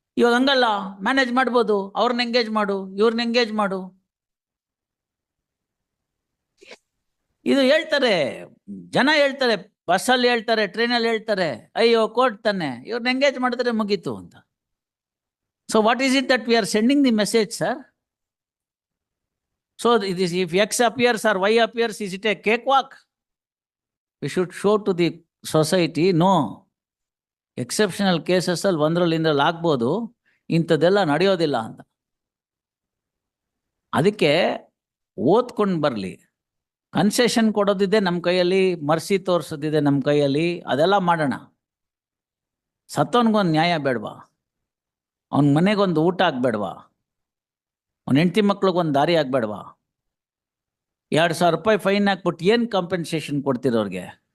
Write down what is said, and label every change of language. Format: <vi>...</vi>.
<kn>ಇವಾಗ ಹಂಗಲ್ಲ, ಮ್ಯಾನೇಜ್ ಮಾಡ್ಬೋದು, ಅವ್ರನ್ನ ಎಂಗೇಜ್ ಮಾಡು, ಇವ್ರನ್ನ ಎಂಗೇಜ್ ಮಾಡು. ಇದು ಹೇಳ್ತಾರೆ ಜನ, ಹೇಳ್ತಾರೆ ಬಸ್ಸಲ್ಲಿ ಹೇಳ್ತಾರೆ, ಟ್ರೈನಲ್ಲಿ ಹೇಳ್ತಾರೆ, ಅಯ್ಯೋ ಕೋರ್ಟ್ ತಾನೆ, ಇವ್ರನ್ನ ಎಂಗೇಜ್ ಮಾಡಿದ್ರೆ ಮುಗೀತು ಅಂತ.</kn> <en>So what is it that we are sending the message, sir? So it is, if X appears or Y appears, is it a cakewalk? We should show to the society, no, exceptional cases</en> <kn>ಅಲ್ಲಿ ಒಂದರಲ್ಲಿ ಆಗ್ಬೋದು, ಇಂಥದ್ದೆಲ್ಲ ನಡೆಯೋದಿಲ್ಲ ಅಂತ. ಅದಕ್ಕೆ ಓದ್ಕೊಂಡು ಬರಲಿ. Concession ಕೊಡೋದಿದೆ ನಮ್ಮ ಕೈಯಲ್ಲಿ, ಮರ್ಸಿ ತೋರಿಸೋದಿದೆ ನಮ್ಮ ಕೈಯಲ್ಲಿ, ಅದೆಲ್ಲ ಮಾಡೋಣ. ಸತ್ತವನ್ಗೊಂದು ನ್ಯಾಯ ಬೇಡವಾ? ಅವನ ಮನೆಗೊಂದು ಊಟ ಆಗ್ಬೇಡವಾ? ಅವನ ಹೆಂಡತಿ ಮಕ್ಳಿಗೊಂದು ದಾರಿ ಆಗ್ಬೇಡವಾ? 2,000 ರೂಪಾಯಿ ಫೈನ್ ಹಾಕ್ಬಿಟ್ಟು ಏನು ಕಾಂಪೆನ್ಸೇಷನ್ ಕೊಡ್ತಿರೋರಿಗೆ?</kn>